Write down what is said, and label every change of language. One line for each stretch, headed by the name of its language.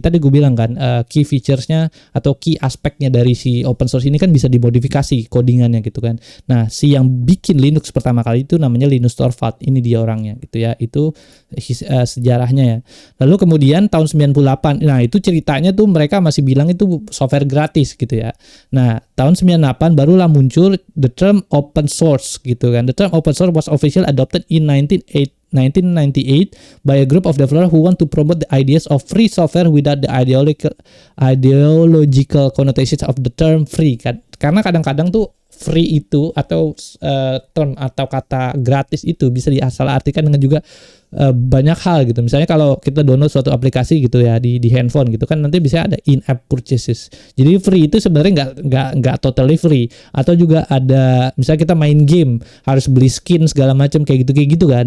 Indonesian: Tadi gue bilang kan key featuresnya atau key aspeknya dari si open source ini kan bisa dimodifikasi codingannya gitu kan. Nah, si yang bikin Linux pertama kali itu namanya Linus Torvalds, ini dia orangnya gitu ya. Itu sejarahnya ya. Lalu kemudian tahun 98, nah itu ceritanya tuh mereka masih bilang itu software gratis gitu ya. Nah, tahun 98 barulah muncul
English: the term open source
Indonesian: gitu kan.
English: The term open source was officially adopted in 1998 by a group of developers who want to promote the ideas of free software without the ideological connotations of the term free
Indonesian: kan. Karena kadang-kadang tuh free itu atau term atau kata gratis itu bisa disalahartikan dengan juga banyak hal gitu. Misalnya kalau kita download suatu aplikasi gitu ya di handphone gitu kan, nanti bisa ada in-app purchases. Jadi free itu sebenarnya nggak totally free. Atau juga ada misalnya kita main game harus beli skin segala macam kayak gitu kan.